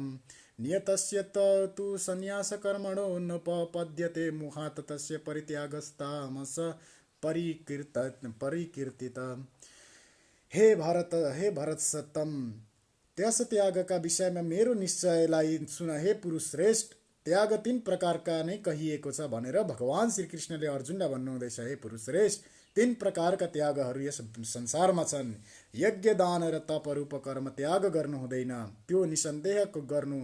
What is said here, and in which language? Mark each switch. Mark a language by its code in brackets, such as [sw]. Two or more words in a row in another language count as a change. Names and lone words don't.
[sa] नियतस्य तु संन्यासकर्मणो न पद्यते मुहात् तस्य परित्यागस्तामस परिकीर्तित। हे भरत सत्तम, [ne] त्यस त्यागका विषयमा मेरो निश्चयलाई सुन। हे पुरुष श्रेष्ठ, त्याग 3 प्रकारका नै कहिएको छ भनेर भगवान् श्रीकृष्णले अर्जुनलाई भन्नुहुँदैछ। हे पुरुष श्रेष्ठ, 3 प्रकारका त्यागहरू यस संसारमा छन्। यज्ञ दान र तपरूप कर्म त्याग गर्नु हुँदैन, त्यो निसन्देह गर्नु।